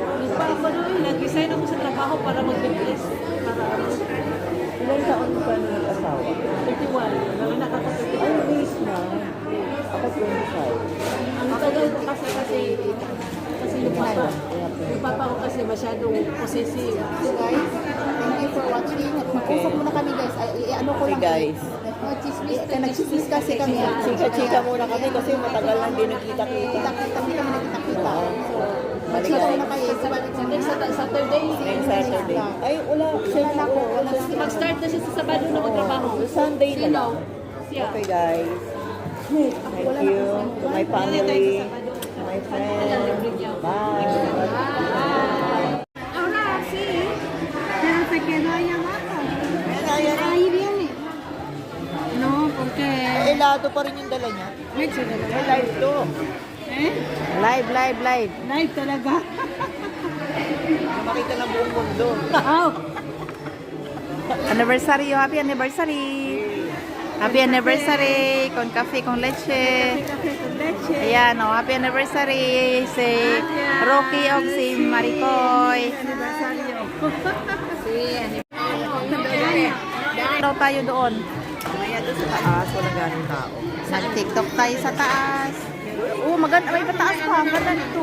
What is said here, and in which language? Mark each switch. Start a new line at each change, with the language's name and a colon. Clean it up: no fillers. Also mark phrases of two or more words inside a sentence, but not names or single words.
Filipino: Nag-resign ako sa trabaho para mag-BTS. Para Ilang taon ka na nag-asawa? 31. Nanganak ako Ay, 31. wait na. Ako 25. Ang tagal ko kasi yung papa ko kasi masyadong possessive.
English: So guys, thank you for watching.
Filipino: At mag-usap muna kami guys. Ano ko
English: Hey
Filipino: lang.
English: guys.
Filipino: Nag-chismis kasi kami. Chika-chika muna kami kasi matagal lang din nagkita-kita. Kami nakita-kita. So, mag-chika muna kayo.
English: Next Saturday. Next Saturday. Ay, wala. Siya na ako.
Filipino: Mag-start na siya sa Sabado na magtrabaho. Sunday na lang. Siya.
English: Okay guys. Thank you to my family, to my friends. Bye.
Spanish: Ahora sí, pero se quedó allá abajo.
Filipino: Ayan.
Spanish: Ahí viene. No, porque
Filipino: Eh, helado pa rin yung dala niya.
Spanish: leche de la
Filipino: May live to.
Spanish: ¿Eh?
English: Live.
Filipino: Live talaga. Makita ng buong mundo. Oh,
English: Anniversary, happy anniversary. Happy anniversary
Spanish: con café con leche. café con leche.
Filipino: Ayan, oh,
English: happy anniversary
Filipino: si Rocky o si Maricoy.
Spanish: Aniversario.
Filipino: Daw tayo doon. Mamaya doon sa taas, walang ganong tao. Nag-TikTok tayo sa taas. Oh, maganda. May pataas pa. Ang ganda nito.